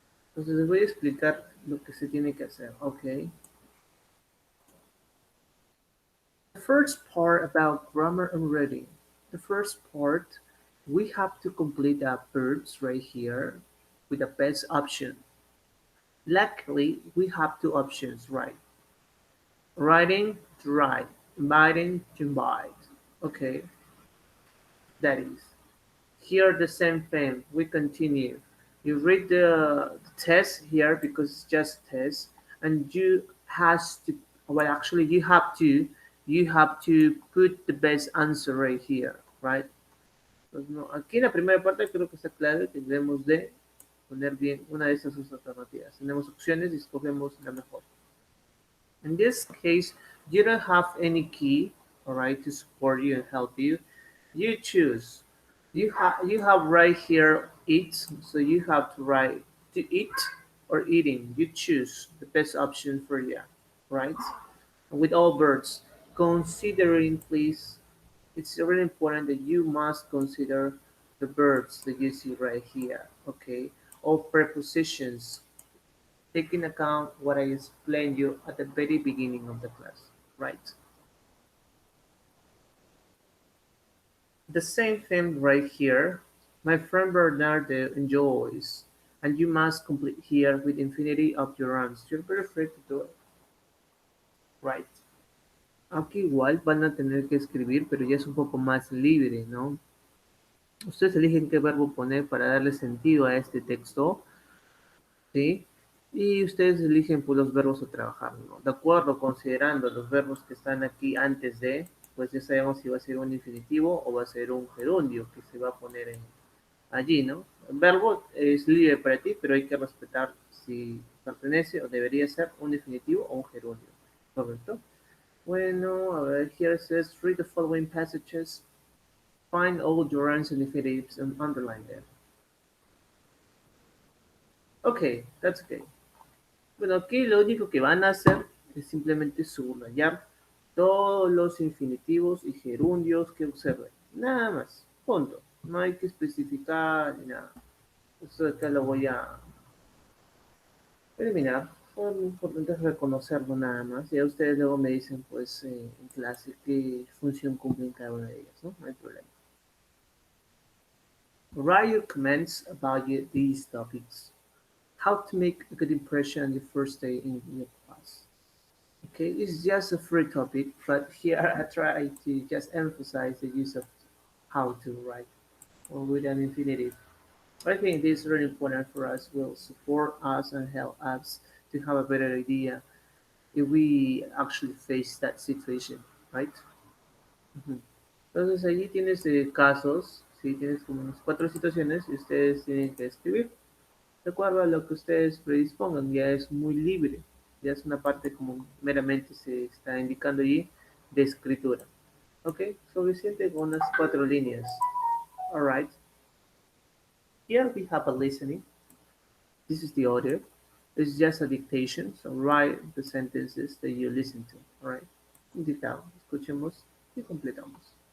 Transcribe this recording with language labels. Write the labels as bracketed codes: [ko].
[es] Entonces les voy a explicar lo que se tiene que hacer. [en] Okay. The first part about grammar and reading. The first part, we have to complete the verbs right here with the best option. Luckily, we have two options, right? Writing to write, inviting to invite. Okay, that is. Here the same thing. We continue. You read the test here because it's just test, and you has to. Well, actually, You have to put the best answer right here, right? [es] Pues no, aquí en la primera parte creo que está claro que debemos de poner bien una de esas dos alternativas. Tenemos opciones y escogemos la mejor. [en] In this case, you don't have any key, all right, to support you and help you. You choose. You have right here eat, so you have to write to eat or eating. You choose the best option for you, right? With all birds, considering please, it's really important that you must consider the verbs that you see right here, okay? All prepositions, taking account what I explained you at the very beginning of the class, right? The same thing right here. My friend Bernardo enjoys, and you must complete here with infinity of your arms. You're very free to do it, right? [es] Aquí igual van a tener que escribir, pero ya es un poco más libre, ¿no? Ustedes eligen qué verbo poner para darle sentido a este texto, ¿sí? Y ustedes eligen pues, los verbos a trabajar, ¿no? De acuerdo, considerando los verbos que están aquí antes de, pues ya sabemos si va a ser un infinitivo o va a ser un gerundio que se va a poner allí, ¿no? El verbo es libre para ti, pero hay que respetar si pertenece o debería ser un infinitivo o un gerundio, ¿correcto? Bueno, a ver, [en] here it says, read the following passages, find all gerunds and infinitives and underline them. Okay, that's okay. [es] Bueno, aquí lo único que van a hacer es simplemente subrayar todos los infinitivos y gerundios que observen. Nada más, punto. No hay que especificar ni nada. Esto de acá lo voy a eliminar. Lo importante es reconocerlo nada más. Ya ustedes luego me dicen, pues, en clase qué función cumplen cada una de ellas, ¿no? No hay problema. [en] Write your comments about these topics. How to make a good impression on your first day in your class. Okay, it's just a free topic, but here I try to just emphasize the use of how to write or with an infinitive. I think this is really important for us, will support us and help us to have a better idea if we actually face that situation, right? Ujú. [es] Entonces allí tienes casos, sí, tienes como unas cuatro situaciones y ustedes tienen que escribir de acuerdo a lo que ustedes predispongan, ya es muy libre, ya es una parte como meramente se está indicando allí de escritura. Ok, suficiente con unas cuatro líneas. [en] Alright, here we have a listening. This is the order. It's just a dictation, so write the sentences that you listen to. [es] Alright, indicado, escuchemos y completamos.